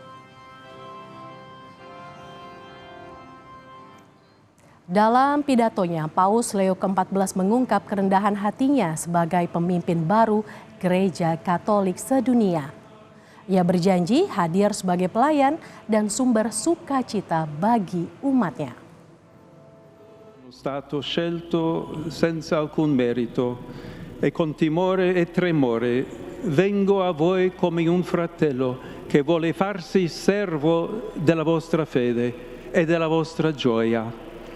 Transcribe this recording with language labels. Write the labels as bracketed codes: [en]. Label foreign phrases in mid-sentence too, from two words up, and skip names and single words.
[id] Dalam pidatonya, Paus Leo ke-14 mengungkap kerendahan hatinya sebagai pemimpin baru Gereja Katolik sedunia. Ia berjanji hadir sebagai pelayan dan sumber sukacita bagi umatnya. [it] Stato scelto senza alcun merito e con timore e tremore vengo a voi come un fratello che vuole farsi servo della vostra fede e della vostra gioia.